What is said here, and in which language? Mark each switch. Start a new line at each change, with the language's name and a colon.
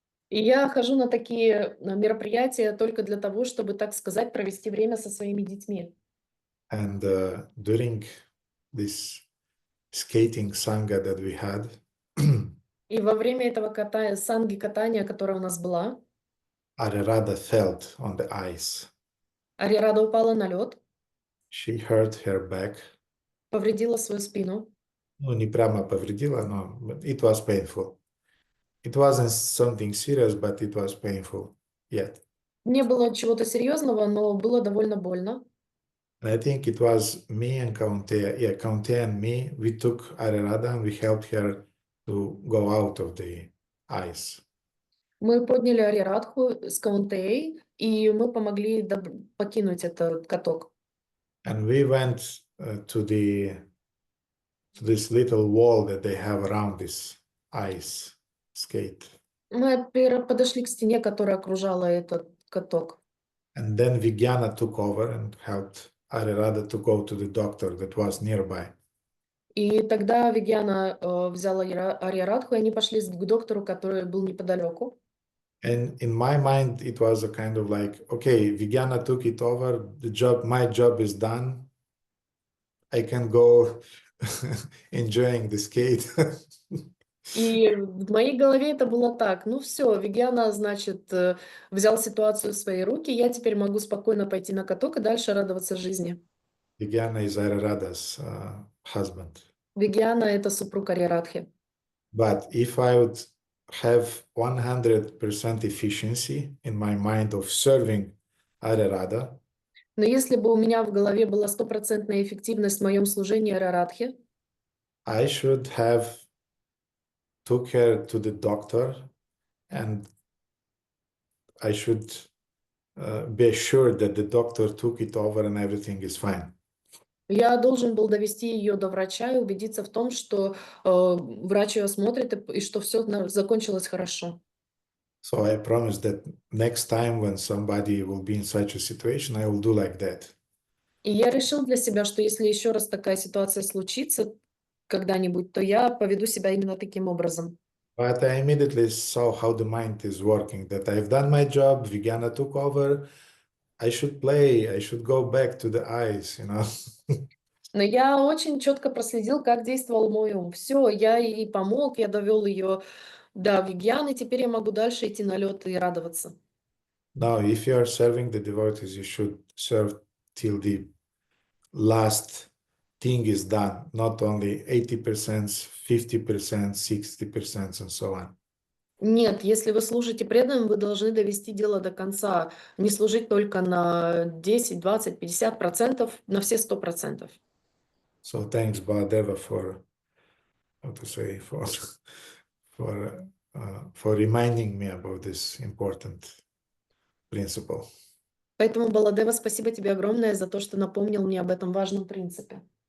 Russian: И я хожу на такие мероприятия только для того, чтобы, так сказать, провести время со своими детьми.
English: And during this skating sangha that we had,
Russian: И во время этого санги катания, которое у нас была,
English: Radha felt on the ice.
Russian: Рада упала на лед,
English: She hurt her back.
Russian: повредила свою спину. Ну, не прямо повредила, но
English: it was painful. It wasn't something serious, but it was painful yet.
Russian: Не было чего-то серьезного, но было довольно больно.
English: And I think it was me and Kaunteya. Yeah, Kaunteya and me, we took Radha and we helped her to go out of the ice.
Russian: Мы подняли Арирадху с Каунтеей, и мы помогли покинуть этот каток.
English: And we went to this little wall that they have around this ice skate.
Russian: Мы подошли к стене, которая окружала этот каток.
English: And then Vijnana took over and helped Radha to go to the doctor that was nearby.
Russian: И тогда Вигьяна взяла Арирадху, и они пошли к доктору, который был неподалеку.
English: And in my mind, it was a kind of like, okay, Vijnana took it over, my job is done. I can go enjoying the skate.
Russian: И в моей голове это было так. Ну все, Вигьяна, значит, взял ситуацию в свои руки, я теперь могу спокойно пойти на каток и дальше радоваться жизни.
English: Vijnana is Radha's husband.
Russian: Вигьяна — это супруг Арирадхи.
English: But if I would have 100% efficiency in my mind of serving Radha,
Russian: Но если бы у меня в голове была стопроцентная эффективность в моем служении Арирадхи,
English: I should have took her to the doctor and I should be assured that the doctor took it over and everything is fine.
Russian: я должен был довести ее до врача и убедиться в том, что врач ее осмотрит и что все закончилось хорошо.
English: So I promise that next time when somebody will be in such a situation, I will do like that.
Russian: И я решил для себя, что если еще раз такая ситуация случится когда-нибудь, то я поведу себя именно таким образом.
English: But I immediately saw how the mind is working, that I've done my job, Vijnana took over, I should play, I should go back to the ice, you know.
Russian: Но я очень четко проследил, как действовал мой ум. Все, я ей помог, я довел ее до Вигьян, и теперь я могу дальше идти на лед и радоваться.
English: Now, if you are serving the devotees, you should serve till the last thing is done, not only 80%, 50%, 60%, and so on.
Russian: Нет, если вы служите преданным, вы должны довести дело до конца. Не служить только на 10, 20, 50%, на все 100%.
English: So thanks, Baladeva, for how to say for reminding me about this important principle.
Russian: Поэтому, Баладева, спасибо тебе огромное за то, что напомнил мне об этом важном принципе.